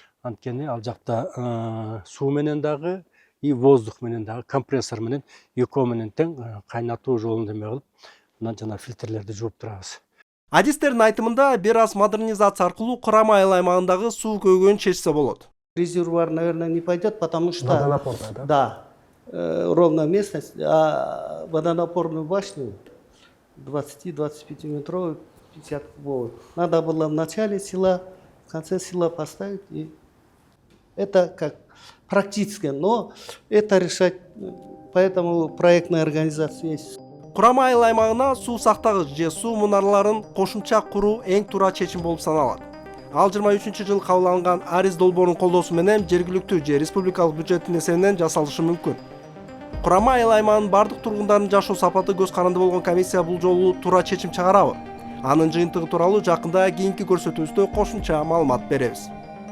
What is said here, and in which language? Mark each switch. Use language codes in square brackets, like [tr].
[ky] Анткени ал жакта суу менен дагы [ru] и воздух [ky] менен дагы компрессор менен экөө менен тең кайнатуу жолун неме кылып, анан жана фильтрлерди жууп турабыз. Адистердин айтымында бир аз модернизация аркылуу Курама айыл аймагындагы суу көйгөйүн чечсе болот. [ru] Резервуар, наверное, не пойдет, потому что... Водонапор, да? Да. Ровная местность, а водонапорную башню 20-25 метровую, 50 кубовую. Надо было в начале села, в конце села поставить. И это как практически, но это решать, поэтому проектная организация есть. [ky] Курама айыл аймагына суу сактагыч же суу мунараларын кошумча куруу эң туура чечим болуп саналат. Ал 23-жылы кабыл алынган Арис долбоорунун колдоосу менен жергиликтүү же республикалык бюджеттин эсебинен жасалышы мүмкүн. Курама айыл аймагынын бардык тургундарынын жашоо сапаты көз каранды болгон комиссия бул жолу туура чечим чыгарабы? Анын жыйынтыгы тууралуу жакында кийинки көрсөтүүбүздө кошумча маалымат беребиз.